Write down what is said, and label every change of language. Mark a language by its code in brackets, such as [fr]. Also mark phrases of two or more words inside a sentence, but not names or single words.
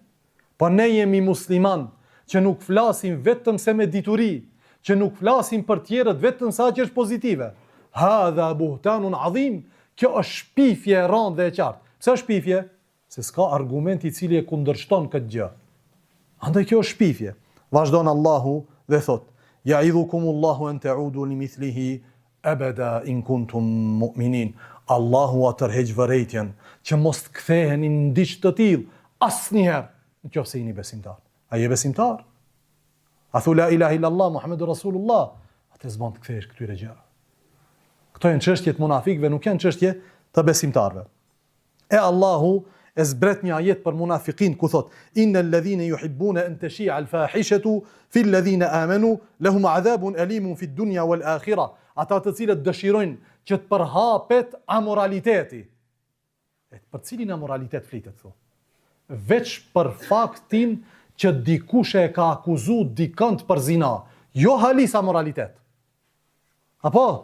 [sq] Po ne jemi musliman që nuk flasim vetëm se me dituri, që nuk flasim për tjerët vetëm sa që është pozitive. [ar] هذا بهتان عظيم." [sq] Kjo është shpifje e rëndë dhe e qartë. Pse është shpifje? Se s'ka argument I cili e kundërshton këtë gjë. Andaj kjo është shpifje. Vazhdon Allahu dhe thot: [ar] "يعظكم الله أن تعودوا لمثله أبدا إن كنتم مؤمنين." [sq] Allahu a tërheq vërejtjen që mos të ktheheni në diçka të tillë asnjëherë, nëse jeni besimtar. A je besimtar? A thu [ar] لا إله إلا الله محمد رسول الله, [sq] atë s'bën të kthehesh këtyre gjërave. Këto janë çështje të munafikëve, nuk janë çështje të besimtarve. E Allahu e zbret një ajet për munafikin ku thot: [ar] "إن الذين يحبون أن تشيع الفاحشة في الذين آمنوا لهم عذاب أليم في الدنيا والآخرة." [sq] Ata të cilët dëshirojnë që të përhapet amoraliteti. Për cilin amoralitet flitet këtu? Veç për faktin që dikush e ka akuzu dikant për zina, jo halis amoralitet. Apo?